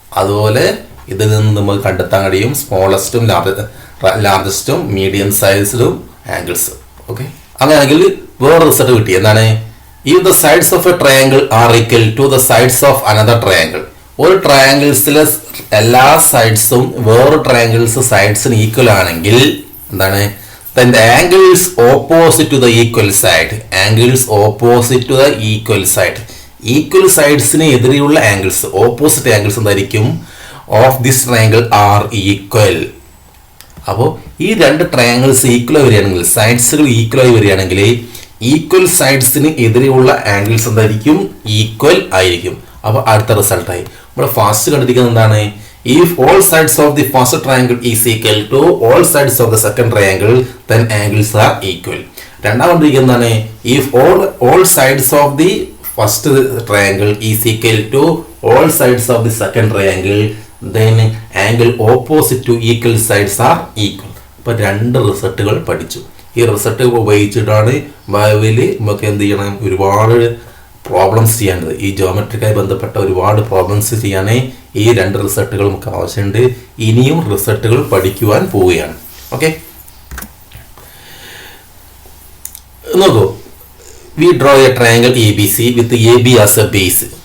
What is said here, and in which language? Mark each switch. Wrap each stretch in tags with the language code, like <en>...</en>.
<ml>അതുപോലെ ഇതിൽ നിന്ന് നമുക്ക് കണ്ടെത്താൻ കഴിയും സ്മോളസ്റ്റും ലാർജസ്റ്റും മീഡിയം സൈസ്ഡും ആംഗിൾസ്. ഓക്കെ, അങ്ങനെയാണെങ്കിൽ വേറെ റിസൾട്ട് കിട്ടി. എന്താണ്?</ml> <en>If the sides of a triangle are equal to the sides of another triangle.</en> <ml>ഒരു ട്രയാങ്കിൾസിലെ എല്ലാ സൈഡ്സും വേറെ ട്രയാങ്കിൾസ് സൈഡ്സിന് ഈക്വൽ ആണെങ്കിൽ എന്താണ്?</ml> <en>then the angles opposite to the equal side, angles opposite to the equal side, equal sidesന്</en> <ml>എതിരെയുള്ള angles, opposite angles എന്തായിരിക്കും?</ml> <en>Of this triangle are equal.</en> <ml>അപ്പോൾ ഈ രണ്ട് ട്രയാങ്കിൾസ് ഈക്വൽ വരികയാണെങ്കിൽ, സൈഡ്സുകൾ ഈക്വൽ ആയി വരികയാണെങ്കിൽ ഈക്വൽ സൈഡ്സിന് എതിരെയുള്ള ആംഗിൾസ് എന്തായിരിക്കും? ഈക്വൽ ആയിരിക്കും. അപ്പോൾ അടുത്ത റിസൾട്ടായി ഇവിടെ ഫാസ്റ്റ് കണ്ടിരിക്കുന്നത് എന്താണ്?</ml> <en>If all sides of the first triangle is equal to all sides of the second triangle, then angles are equal.</en> <ml>രണ്ടാമത് എന്താണ്?</ml> <en>If all sides of the first triangle is equal to all sides of the second triangle, then angle opposite to equal sides are equal.</en> <ml>അപ്പോൾ രണ്ട് റിസൾട്ടുകൾ പഠിച്ചു. ഈ result ഉപയോഗിച്ചിട്ടാണ് ഭാവിയിൽ നമുക്ക് എന്ത് ചെയ്യണം? ഒരുപാട് പ്രോബ്ലംസ് ചെയ്യാനുള്ളത്. ഈ ജോമെട്രിക്കായി ബന്ധപ്പെട്ട ഒരുപാട് പ്രോബ്ലംസ് ചെയ്യാനേ ഈ രണ്ട് റിസൾട്ടുകൾ നമുക്ക് ആവശ്യമുണ്ട്. ഇനിയും റിസൾട്ടുകൾ പഠിക്കുവാൻ പോവുകയാണ്. ഓക്കെ, നോക്കൂ,</ml> <en>We draw a triangle A B C with A B as a base.</en>